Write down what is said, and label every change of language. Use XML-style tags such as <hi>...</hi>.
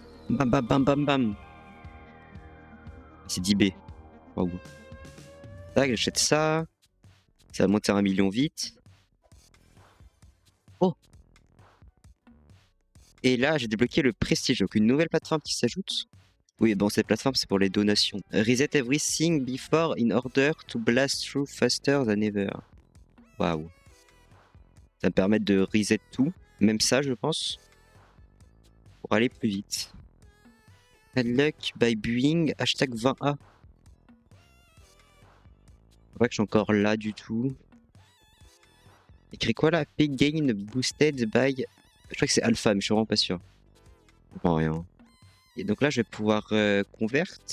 <fr>Bam bam bam bam bam. C'est 10B. Waouh. Tac, j'achète ça. Ça va monter à 1 million vite. Oh. Et là, j'ai débloqué le prestige, donc une nouvelle plateforme qui s'ajoute. Oui, bon, cette plateforme, c'est pour les donations.</fr> <en>Reset everything before in order to blast through faster than ever.</en> <fr>Waouh. Ça me permet de reset tout. Même ça, je pense. Pour aller plus vite.</fr> <en>Luck by buying hashtag 20A.</en> <fr>C'est vrai que je suis encore là du tout. Écrit quoi là?</fr> <en>Pay gain boosted by.</en> <fr>Je crois que c'est alpha, mais je suis vraiment pas sûr. Je comprends rien. Et donc là, je vais pouvoir convert.</fr>